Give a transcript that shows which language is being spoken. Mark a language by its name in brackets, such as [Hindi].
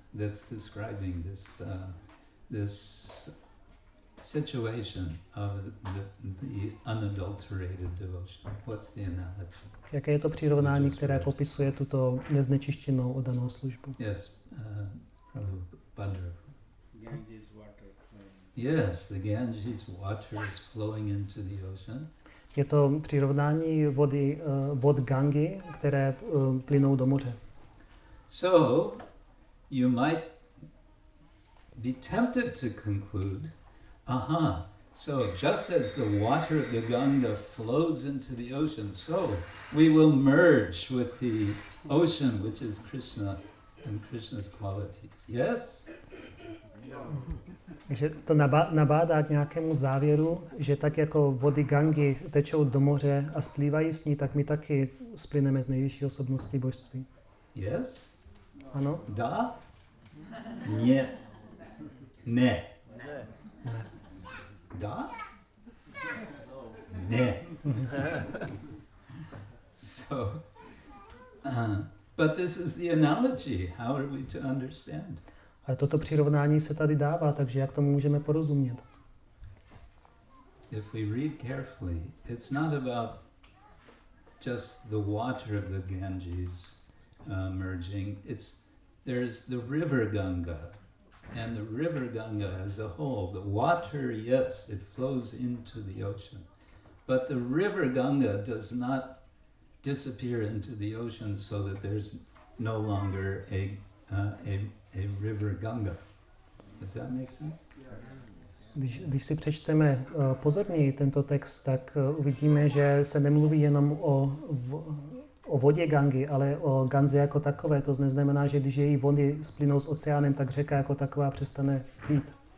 [English] That's describing this situation of the unadulterated devotion. What's the analogy? [Czech] Jaké je to přirovnání, které popisuje tuto neznečištěnou oddanou službu? [English] Yes, Prabhu Badra. Ganges water. Yes, the Ganges water is flowing into the ocean. [Czech] Je to přirovnání vod Gangy, které plynou do moře. [English] So, you might be tempted to conclude, so just as the water of the Ganga flows into the ocean, so we will merge with the ocean, which is Krishna and Krishna's qualities. Yes? [Czech] Takže to nabádá k nějakému závěru, že tak jako vody Gangy tečou do moře a splývají s ní, tak my taky splyneme z nejvyšší osobnosti božství. [English] Yes? [Czech] Ano? Da? Ne. Ne. Ne. Da? Ne. [English] So, but this is the analogy. How are we to understand? [Czech] Ale toto přirovnání se tady dává, takže jak tomu můžeme porozumět? [English] If we read carefully, it's not about just the water of the Ganges merging. There's the river Ganga, and the river Ganga as a whole. The water, yes, it flows into the ocean, but the river Ganga does not disappear into the ocean so that there's no longer a river Ganga. Does that make sense? [Czech] Když si přečteme pozorněji tento text, tak uvidíme, že se nemluví jenom o vodě Gangy, ale o Ganze jako takové. To neznamená, že když její vody splynou s oceánem, tak řeka jako taková přestane být.